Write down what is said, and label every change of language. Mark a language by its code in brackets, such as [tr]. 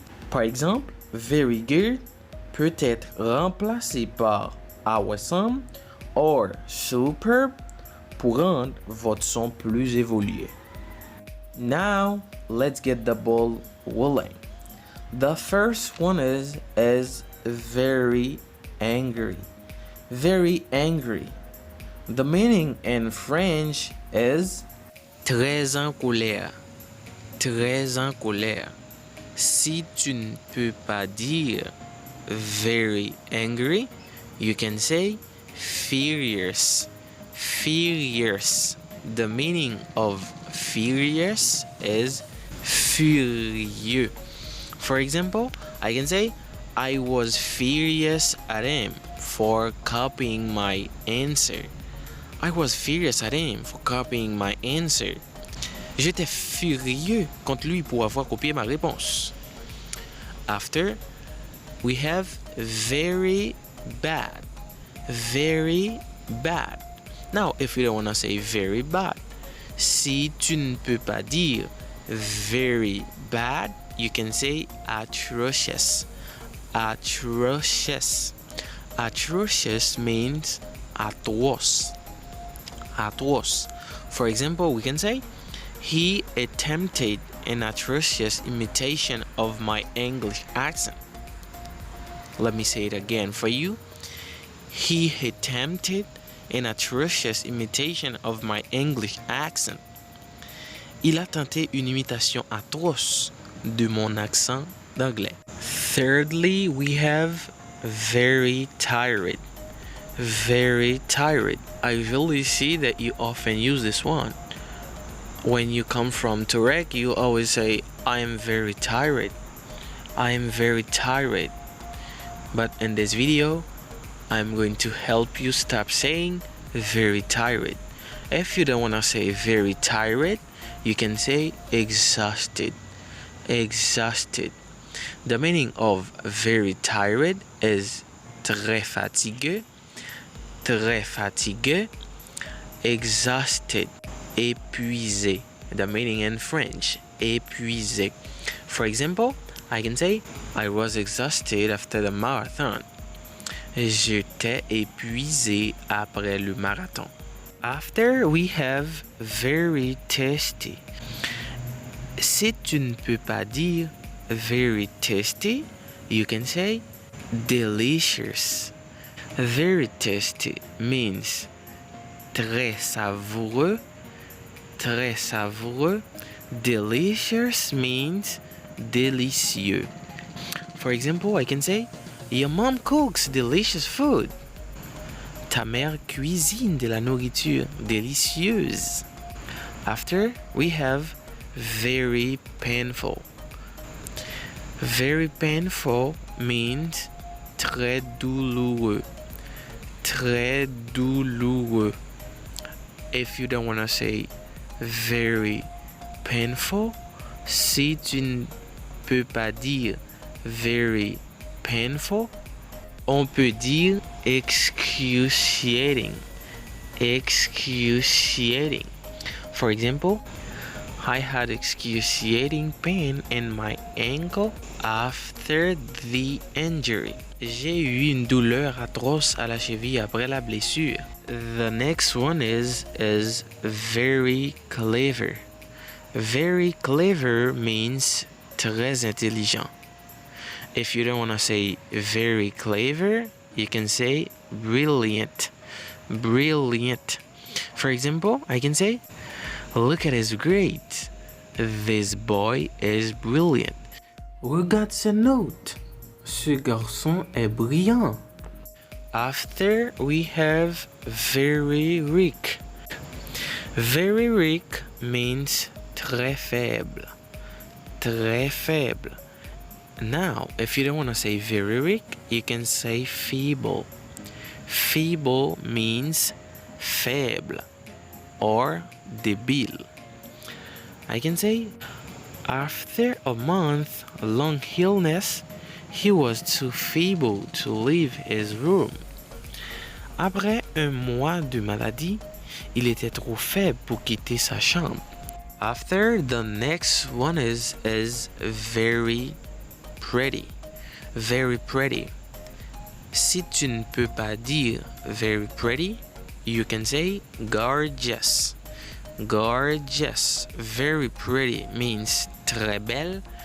[fr] Par exemple, very good peut être remplacé par [en] awesome or superb [fr] pour rendre votre son plus évolué. [en] Now, let's get the ball rolling. The first one is very angry. Very angry. The meaning in French is [fr] très en colère. Très en colère. Si tu ne peux pas dire very angry, [en] you can say furious. Furious. The meaning of furious is furieux. For example, I can say I was furious at him for copying my answer. I was furious at him for copying my answer. [fr] J'étais furieux contre lui pour avoir copié ma réponse. [en] After, we have very bad. Very bad. Now, if you don't want to say very bad, [fr] si tu ne peux pas dire [en] very bad, you can say atrocious. Atrocious. Atrocious means atroce. Atroce. For example, we can say he attempted an atrocious imitation of my English accent. Let me say it again for you. He attempted an atrocious imitation of my English accent. [fr] Il a tenté une imitation atroce de mon accent d'anglais. [en] Thirdly, we have very tired. Very tired. I really see that you often use this one. When you come from Turek, you always say, I am very tired. I am very tired. But in this video, I'm going to help you stop saying very tired. If you don't want to say very tired, you can say exhausted. Exhausted. The meaning of very tired is [fr] très fatigué. Très fatigué. Exhausted. [en] Épuisé. The meaning in French, épuisé. For example, I can say, I was exhausted after the marathon. [fr] J'étais épuisé après le marathon. [en] After, we have very tasty. [fr] Si tu ne peux pas dire very tasty, [en] you can say delicious. Very tasty means [fr] très savoureux. Très savoureux. [en] Delicious means délicieux. For example, I can say, your mom cooks delicious food. [fr] Ta mère cuisine de la nourriture délicieuse. [en] After, we have very painful. Very painful means [fr] très douloureux. Très douloureux. [en] If you don't want to say very painful, [fr] si tu ne peux pas dire very painful, on peut dire [en] excruciating. Excruciating. For example, I had excruciating pain in my ankle after the injury. [fr] J'ai eu une douleur atroce à la cheville après la blessure. [en] The next one is very clever. Very clever means [fr] très intelligent. [en] If you don't want to say very clever, you can say brilliant. Brilliant. For example, I can say, look at his grades. This boy is brilliant. [fr] Regarde ce note. Ce garçon est brillant. [en] After we have very weak. Very weak means [fr] très faible. Très faible. [en] Now, if you don't want to say very weak, you can say feeble. Feeble means faible or débile. I can say, after a month-long illness, he was too feeble to leave his room. [fr] Après un mois de maladie, il était trop faible pour quitter sa chambre. [en] After, the next one is very pretty. Very pretty. [fr] Si tu ne peux pas dire [en] very pretty, you can say gorgeous. Gorgeous. Very pretty means [fr] très belle.